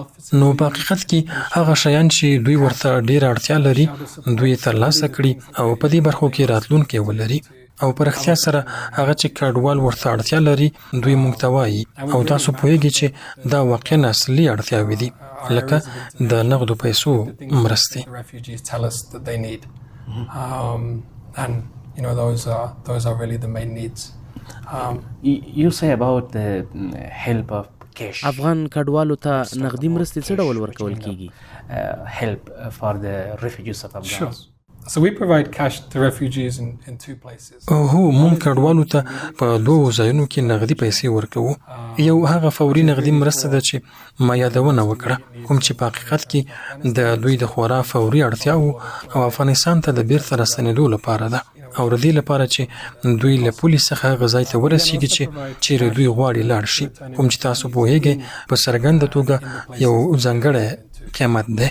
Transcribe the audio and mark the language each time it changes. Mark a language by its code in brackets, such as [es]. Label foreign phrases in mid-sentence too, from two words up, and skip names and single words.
[ps] نو په حقیقت کې هغه شیان چې دوی ورته ډېره اړتیا لري دوی یې ترلاسه کړي او په دې برخو کې راتلونکی ولري او په رښتیا سره هغه چې کډوال ورته اړتیا لري دوی موږ ته وایي او تاسو پوهیږئ چې دا واقعا اصلي اړتیاوې دي لکه د نغدو پیسو مرستې. [en] And those are really the main needs. You say about the help of cash. [ps] افغان کډوالو ته نغدي مرستې څه ډول ورکول کیږي؟ [en] Help for the refugees of Afghanistan. Sure. So we provide cash to refugees in two places. [ps] هو موږ کډوالو ته په دوو ځایونو کې نغدي پیسې ورکوو. یو هغه فوري نغدي مرسته ده چې ما یادونه وکړه، کوم چې په حقیقت کې د دوی د خورا فوري اړتیاوو او افغانستان ته د بیرته راستنېدو لپاره ده او د دې لپاره چې دوی له پولي څخه غځای ته ورسیږي چې چیرې دوی غواړي لاړ شي، کوم چې تاسو پوهیږئ په څرګنده توګه یو ځانګړی قیمت ده.